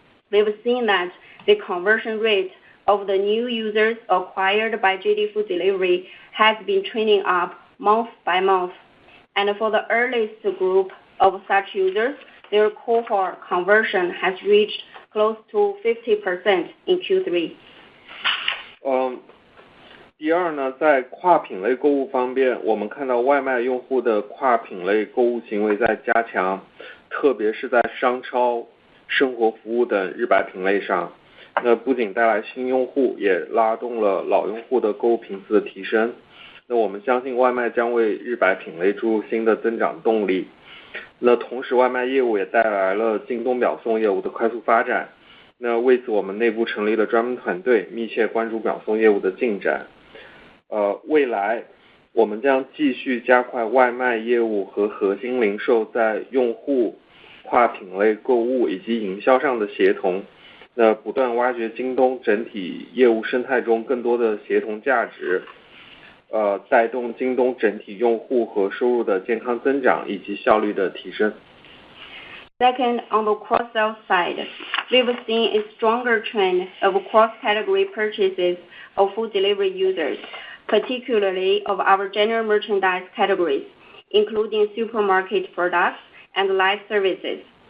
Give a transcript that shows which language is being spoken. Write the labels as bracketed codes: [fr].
[en] We've seen that the conversion rate of the new users acquired by JD Food Delivery has been trending up month by month, and for the earliest group of such users, their cohort conversion has reached close to 50% in Q3. [zh] 第二呢，在跨品类购物方面，我们看到外卖用户的跨品类购物行为在加强，特别是在商超、生活服务等日百品类上。那不仅带来新用户，也拉动了老用户的购物频次的提升。那我们相信外卖将为日百品类注入新的增长动力。那同时外卖业务也带来了京东秒送业务的快速发展。那为此我们内部成立了专门团队，密切关注秒送业务的进展。未来我们将继续加快外卖业务和核心零售在用户、跨品类购物以及营销上的协同，那不断挖掘京东整体业务生态中更多的协同价值，带动京东整体用户和收入的健康增长以及效率的提升。 [en] Second, on the cross-sell side, we've seen a stronger trend of cross-category purchases of food delivery users, particularly of our general merchandise categories, including supermarket products and live services.